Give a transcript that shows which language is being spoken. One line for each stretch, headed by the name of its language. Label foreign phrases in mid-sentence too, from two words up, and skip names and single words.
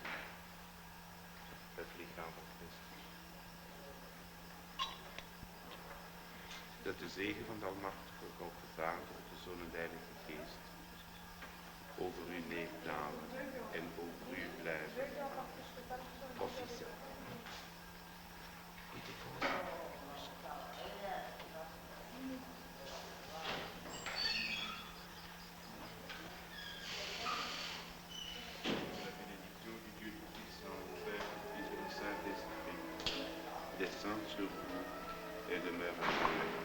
Dutch: Het lichaam van Christus. Dat de zegen van de Almachtige God, de Vader, de Zoon en de Heilige Geest over u neerdalen en over u blijven. Officieel.
French: La bénédiction du Dieu Tout-Puissant, le Père, le Fils et le Saint-Esprit, descende sur vous et demeure avec vous.